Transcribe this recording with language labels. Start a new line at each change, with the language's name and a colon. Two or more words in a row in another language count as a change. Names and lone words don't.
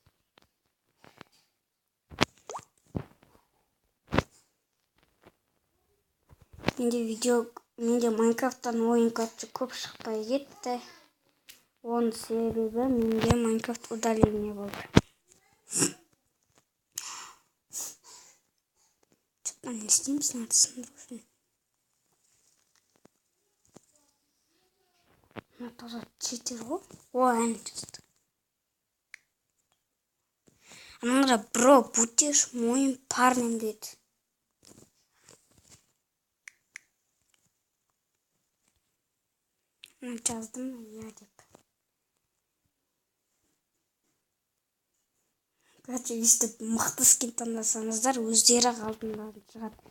Kazakh: Менде Майнкрафттан ойын көп шықпай кетті. Оның себебі менде Майнкрафт удаление болды.
Russian: Что-то не
Kazakh: істейміз, надо сындыру. Мына тоже читер ғой. Әне жазды. Анада бро,
Russian: будешь моим парнем
Kazakh: дейді. Жаздым, я деп. Короче, өйстіп мықты скин таңдасаңыздар, өздері алдында шығады.